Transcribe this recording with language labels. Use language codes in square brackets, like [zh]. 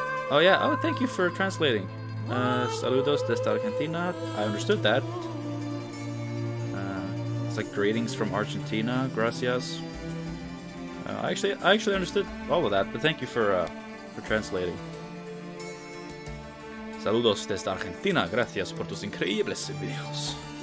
[en] Oh yeah, oh thank you for translating. [es] Saludos desde Argentina. [en] I understood that. It's like greetings from Argentina, gracias. I actually understood all of that, but thank you for translating. [es] Saludos desde Argentina, gracias por tus increíbles videos.